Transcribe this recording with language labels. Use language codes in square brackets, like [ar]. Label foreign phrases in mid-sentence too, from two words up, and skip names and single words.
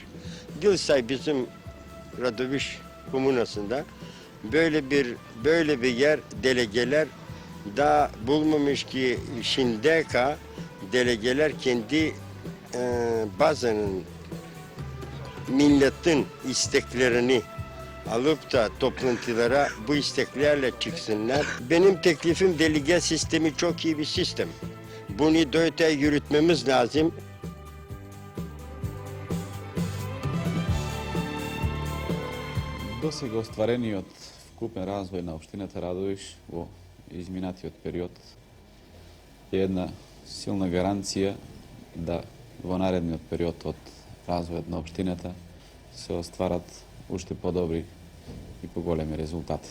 [tr] Dilsay bizim Radoviş komunasında böyle bir yer delegeler daha bulmamış ki şimdika delegeler kendi bazen milletin isteklerini alıp da toplantılara bu isteklerle çıksınlar. Benim teklifim delege sistemi çok iyi bir sistem. Bunu da öte yürütmemiz lazım. [mk] Досега остварениот вкупен развој на општината Радовиш во изминатиот период е една силна гаранција да во наредниот период од развојот на општината се остварат уште подобри и поголеми резултати.